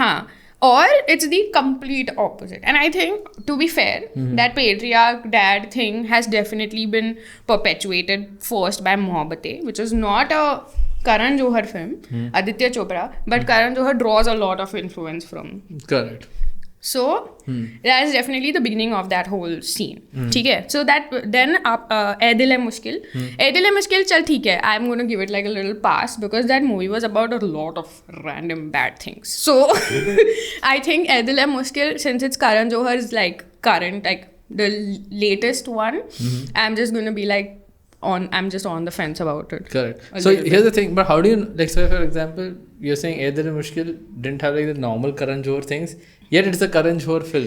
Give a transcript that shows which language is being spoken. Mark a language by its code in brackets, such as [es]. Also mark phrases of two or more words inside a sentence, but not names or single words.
[en] Or it's the complete opposite. And I think, to be fair, that patriarch dad thing has definitely been perpetuated first by Mohabbatein, which is not a Karan Johar film, Aditya Chopra, but Karan Johar draws a lot of influence from. Correct. So that is definitely the beginning of that whole scene. [hi] ठीक है. [en] So that then ऐ दिल है मुश्किल. [hi] ऐ दिल है मुश्किल चल ठीक है. [en] I'm going to give it like a little pass because that movie was about a lot of random bad things. So I think ऐ दिल है मुश्किल, since it's Karan Johar's like current, like the latest one, I'm just going to be like I'm just on the fence about it. Correct. So here's the thing, but how do you, like, so for example, you're saying Ae Dil Hai Mushkil didn't have like the normal Karan Johar things, yet it's a Karan Johar film.